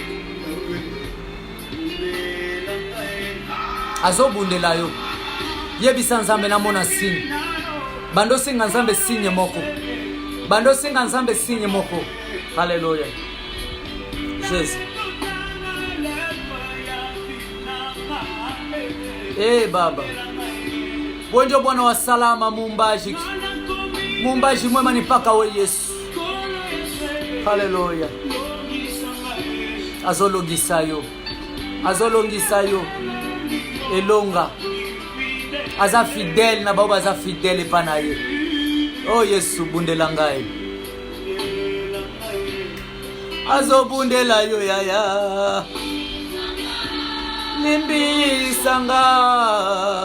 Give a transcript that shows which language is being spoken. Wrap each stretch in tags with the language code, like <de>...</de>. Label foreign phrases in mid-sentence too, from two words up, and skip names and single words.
<ln>Azobundela yo. Yebisa nzambe na mona signe. Bando singa nzambe signe moko. Alléluia. Jésus. Baba.</ln> <sw>Wenjo Bwana wa salama muumbaji. Muumbaji mwema ni paka we Yesu.</sw> <ln>Hallelujah. Azolongisa yo. Elonga. Aza fidèle na baba aza fidèle pana ye. Oh Yesu bundela ngai. Azobundela yo yaya. Limbisanga.</ln>